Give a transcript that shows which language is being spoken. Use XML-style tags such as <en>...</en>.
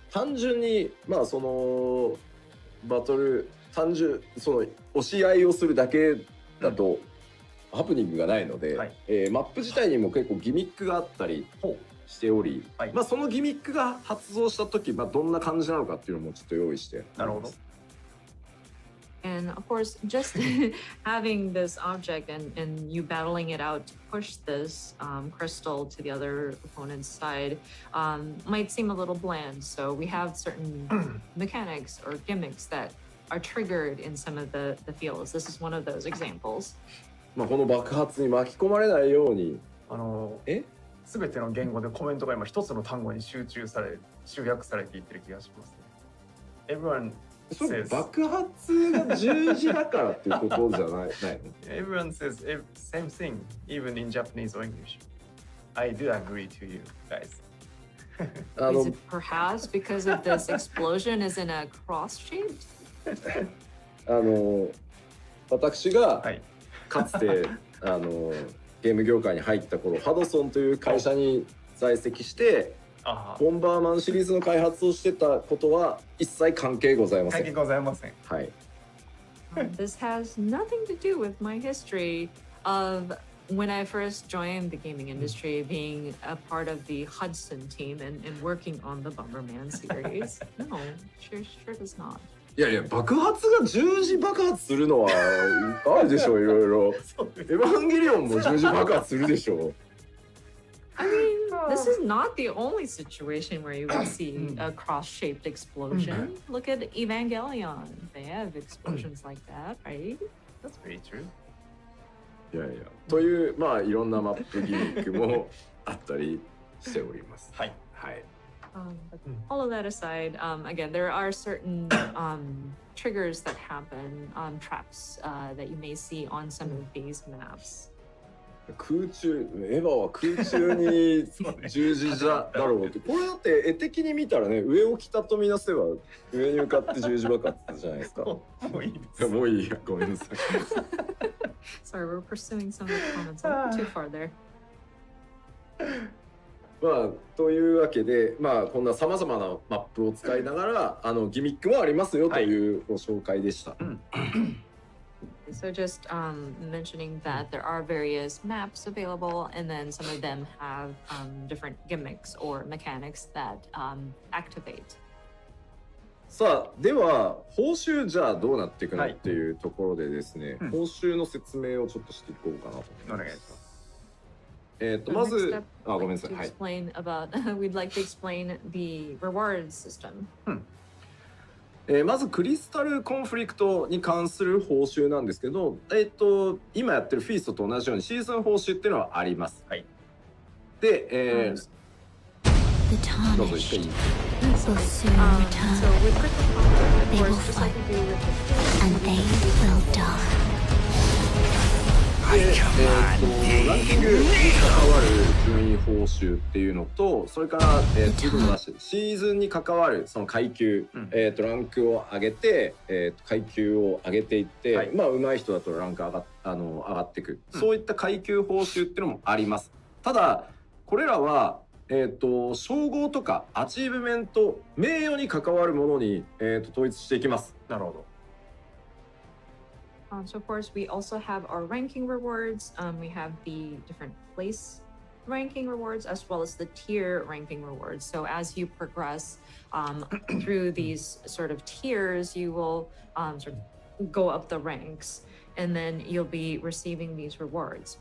<ja>単純にまあそのバトルその押し合いをするだけだと、ハプニングがないので、はい、マップ自体にも結構ギミックがあったりしており、はい、まあそのギミックが発動した時、まあどんな感じなのかっていうのもちょっと用意してなるほど。</ja> <en>And of course, just having this object and you battling it out to push this crystal to the other opponent's side might seem a little bland. So we have certain mechanics or gimmicks that are triggered in some of the fields. This is one of those examples.</en> <ja>まあこの爆発に巻き込まれないように、全ての言語でコメントが今一つの単語に集約されていってる気がしますね。</ja> <en>Everyone says</en> <ja>爆発が十字だからっていうことじゃないの</ja> <en>？Everyone says same thing, even in Japanese or English. I do agree to you guys. Is it perhaps because of this explosion is in a cross shape?</en> <ja>私がはい。かつてゲーム業界に入った頃、ハドソンという会社に在籍してボンバーマンシリーズの開発をしてたことは一切関係ございません。関係ございません。はい。</ja> <en>This has nothing to do with my history of when I first joined the gaming industry, being a part of the Hudson team and working on the Bomberman series. No, sure does not.</en> <ja>いやいや、爆発が十字爆発するのはあるでしょ、いろいろ。エヴァンゲリオンも十字爆発するでしょ。</ja> <en>I mean, this is not the only situation where you would see a cross-shaped explosion. Look at Evangelion. They have explosions like that, right? That's very true.</en> <ja>いやいや、というまあいろんなマップギミックもあったりしております。はい。はい。</ja> <en>But all of that aside, again, there are certain triggers that happen, traps that you may see on some of these maps.</en> <ja>空中、エヴァは空中に十字だろうって、これだって絵的に見たらね、上を北とみなせば上に向かって十字爆発じゃないですか。もういいです。もういいや、ごめんなさい。</ja> <en>Sorry, we're pursuing some of the comments a little too far there.</en> <ja>まあというわけで、まあこんなさまざまなマップを使いながらギミックもありますよというご紹介でした。</ja> <en>So just mentioning that there are various maps available, and then some of them have different gimmicks or mechanics that activate.</en> <ja>さあでは報酬じゃあどうなっていくのっていうところでですね、報酬の説明をちょっとしていこうかなと思います。お願いします。まず、ごめんなさい。はい。</ja> <en>We'd like to explain the reward system.</en> <ja>まずクリスタルコンフリクトに関する報酬なんですけど、今やってるフィーストと同じようにシーズン報酬っていうのはあります。はい。で、どうぞ一回。</ja> <en>will soon return. They will fight, and they will die.</en> <ja>ランキングに関わる順位報酬っていうのと、それから、次のシーズンに関わるその階級、ランクを上げて、階級を上げていって、はい、まあ上手い人だとランク上がっていく、そういった階級報酬っていうのもあります。ただこれらは称号とかアチーブメント、名誉に関わるものに、統一していきます。なるほど。</ja> <en>So of course, we also have our ranking rewards. We have the different place ranking rewards as well as the tier ranking rewards. So as you progress through these sort of tiers, you will sort of go up the ranks, and then you'll be receiving these rewards.</en>